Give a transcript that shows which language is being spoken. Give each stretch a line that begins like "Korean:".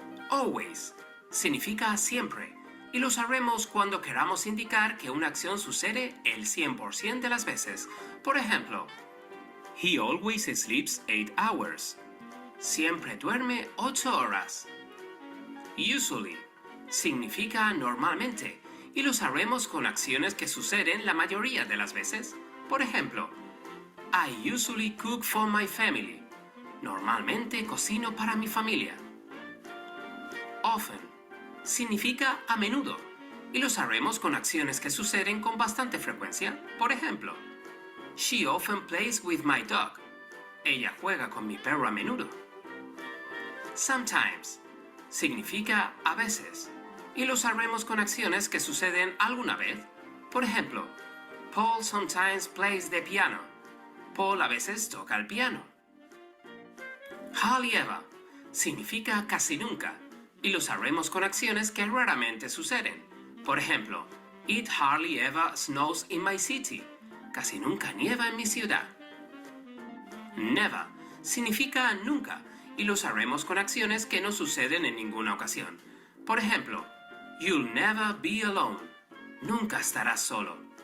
Spanish: Always significa siempre y lo usaremos cuando queramos indicar que una acción sucede el 100% de las veces. Por ejemplo,
English: he always sleeps 8 hours.
Spanish: Siempre duerme 8 horas. Usually significa normalmente y lo usaremos con acciones que suceden la mayoría de las veces. Por ejemplo,
English: I usually cook for my family.
Spanish: Normalmente cocino para mi familia. Often significa a menudo y lo usaremos con acciones que suceden con bastante frecuencia. Por ejemplo,
English: she often plays with my dog.
Spanish: Ella juega con mi perro a menudo. Sometimes significa a veces y lo usaremos con acciones que suceden alguna vez. Por ejemplo,
English: Paul sometimes plays the piano.
Spanish: Paul a veces toca el piano. Hardly ever significa casi nunca y lo usaremos con acciones que raramente suceden. Por ejemplo,
English: it hardly ever snows in my city.
Spanish: Casi nunca nieva en mi ciudad. Never significa nunca y lo usaremos con acciones que no suceden en ninguna ocasión. Por ejemplo,
English: you'll never be alone.
Spanish: Nunca estarás solo.